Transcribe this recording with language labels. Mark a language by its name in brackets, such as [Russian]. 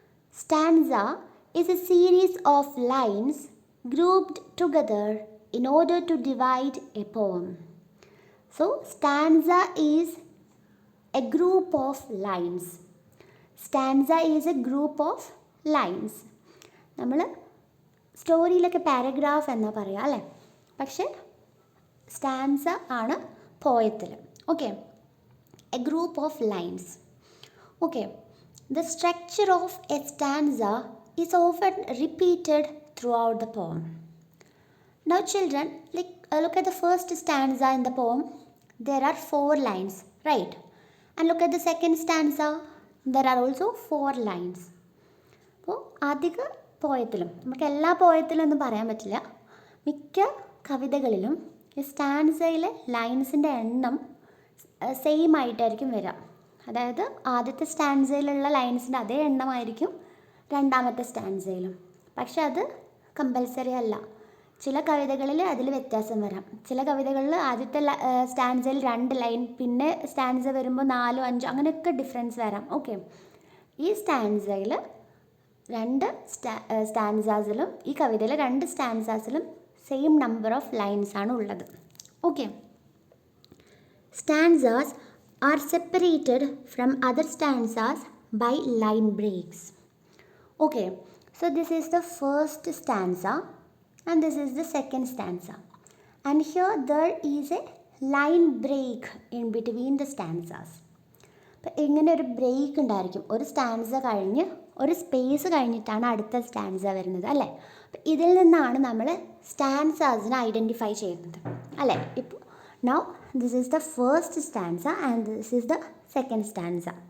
[English] Stanza is a series of lines grouped together in order to divide a poem. So stanza is a group of lines. Stanza is a group of lines. [Malayalam] നമ്മൾ സ്റ്റോറിയിലൊക്കെ paragraph എന്നാ പറയുക അല്ലേ? പക്ഷേ stanza ആണ് പോയത്തിൽ. [English] Okay, a group of lines. Okay, the structure of a stanza is often repeated throughout the poem. Now children, look at the first stanza in the poem. There are 4 lines, right? And look at the second stanza. There are also 4 lines. [Malayalam] അപ്പോൾ അധിക പോയത്തിലും, നമുക്ക് എല്ലാ പോയത്തിലും ഒന്നും പറയാൻ പറ്റില്ല, മിക്ക കവിതകളിലും ഈ സ്റ്റാൻസയിലെ ലൈൻസിൻ്റെ എണ്ണം സെയിം ആയിട്ടായിരിക്കും വരിക. അതായത് ആദ്യത്തെ സ്റ്റാൻസയിലുള്ള ലൈൻസിൻ്റെ അതേ എണ്ണമായിരിക്കും രണ്ടാമത്തെ സ്റ്റാൻസയിലും. പക്ഷെ അത് കമ്പൽസറി അല്ല. ചില കവിതകളിൽ അതിൽ വ്യത്യാസം വരാം. ചില കവിതകളിൽ ആദ്യത്തെ സ്റ്റാൻസയിൽ 2 ലൈൻ, പിന്നെ സ്റ്റാൻസ വരുമ്പോൾ 4, 5 അങ്ങനെയൊക്കെ ഡിഫറൻസ് വരാം. ഓക്കെ, ഈ സ്റ്റാൻസയിൽ 2 സ്റ്റാൻസാസിലും ഈ കവിതയിലെ 2 സ്റ്റാൻസാസിലും [English] same number of lines [Malayalam] ആണ് ഉള്ളത്. [English] Okay, stanzas are separated from other stanzas by line breaks. Okay, so this is the first stanza and this is the second stanza, and here there is a line break in between the stanzas. [Malayalam] അപ്പോൾ ഇങ്ങനെ ഒരു break ഉണ്ടായിരിക്കും. ഒരു stanza കഴിഞ്ഞ് ഒരു space കഴിഞ്ഞിട്ടാണ് അടുത്ത stanza വരുന്നത് അല്ലേ? അപ്പോൾ ഇതിൽ നിന്നാണ് നമ്മൾ സ്റ്റാൻസാസിനെ ഐഡൻറ്റിഫൈ ചെയ്യുന്നത് അല്ലേ? ഇപ്പോൾ [English] Now this is the first stanza and this is the second stanza.